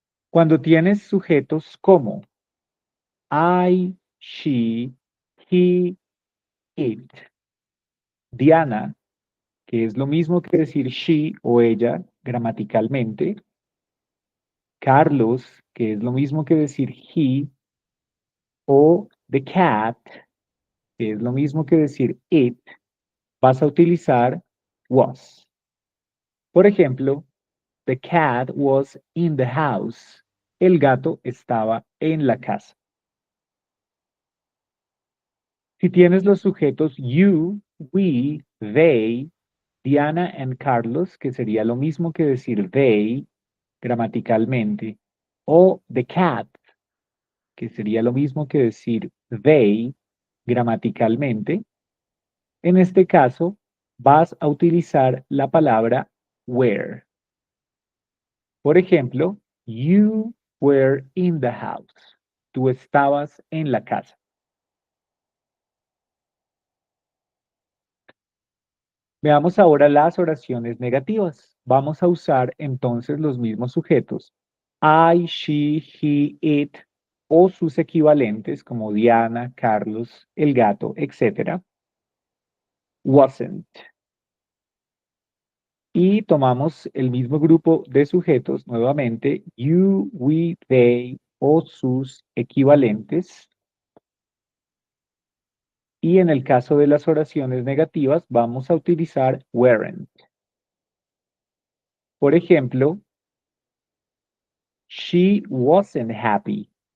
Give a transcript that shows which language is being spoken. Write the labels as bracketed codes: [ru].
[es] Cuando tienes sujetos como I, she, he, it, Diana, que es lo mismo que decir she o ella gramaticalmente, Carlos, que es lo mismo que decir he, o the cat, que es lo mismo que decir it, vas a utilizar was. Por ejemplo, [en] the cat was in the house. [es] El gato estaba en la casa. Si tienes los sujetos you, we, they, Diana and Carlos, que sería lo mismo que decir they gramaticalmente, o the cat, que sería lo mismo que decir they gramaticalmente, en este caso vas a utilizar la palabra were. Por ejemplo, [en] you were in the house. [es] Tú estabas en la casa. Veamos ahora las oraciones negativas. Vamos a usar entonces los mismos sujetos. I, she, he, it o sus equivalentes como Diana, Carlos, el gato, etc. Wasn't. Y tomamos el mismo grupo de sujetos, nuevamente, you, we, they o sus equivalentes. Y en el caso de las oraciones negativas, vamos a utilizar weren't. Por ejemplo, [en] she wasn't happy.